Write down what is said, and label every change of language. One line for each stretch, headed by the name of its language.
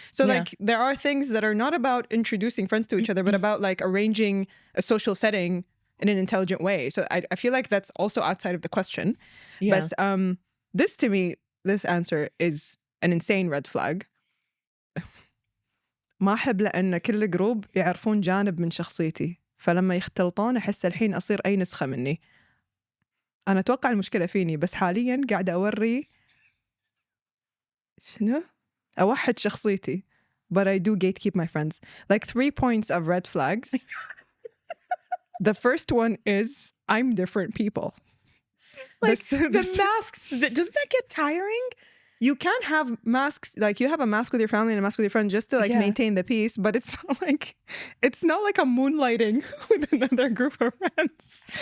English: So like there are things that are not about introducing friends to each other, but about like arranging a social setting in an intelligent way. So I feel like that's also outside of the question. Yeah. But this to me, this answer is an insane red flag.
Arabic: ما أحب لأن كل جروب يعرفون جانب من شخصيتي فلما يختلطون أحس الحين أصير أي نسخة مني. أنا أتوقع المشكلة فيني بس حالياً قاعدة أوري شنو؟ أوحد شخصيتي.
English: But I do gatekeep my friends. Like 3 points of red flags. The first one is I'm different people. Like the masks, doesn't that get tiring? You can't have masks, like you have a mask with your family and a mask with your friends just to like maintain the peace, but it's not like a moonlighting with another group of friends.